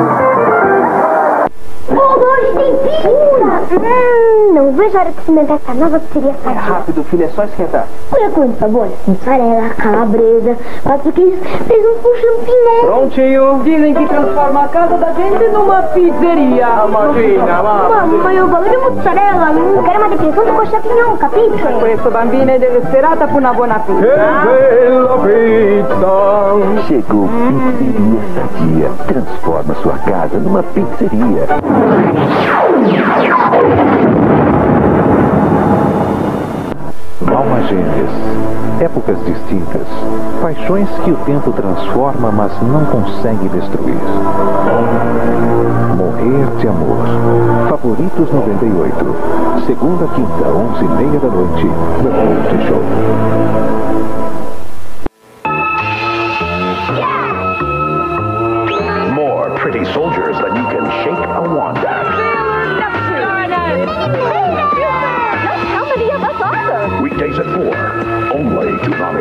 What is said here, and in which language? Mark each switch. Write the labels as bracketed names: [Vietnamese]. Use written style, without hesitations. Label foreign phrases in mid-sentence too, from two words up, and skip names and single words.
[Portuguese] Não vejo a hora de experimentar essa nova pizzeria Sadia. Rápido, filho, é só esquentar. Olha quantos sabores. Mussarela, calabresa, 4 queijos, presunto com champignon. Prontinho. Dizem que transforma a casa da gente numa pizzeria. Imagina, Mamma, eu valore mussarela. Não quero mais de presunto com champignon, capisce? [Italian] Questo bambino è desesperata per una buona pizza. Bella pizza! [Portuguese] Chegou Pizzeria Sadia. Transforma sua casa numa pizzeria. Almas gêmeas, épocas distintas, paixões que o tempo transforma, mas não consegue destruir. Morrer de amor. Favoritos 98. Segunda, quinta, 11h30 da noite, no Multishow. [English] More pretty soldiers than you can shake a wand at. Weekdays at 4, only Toonami.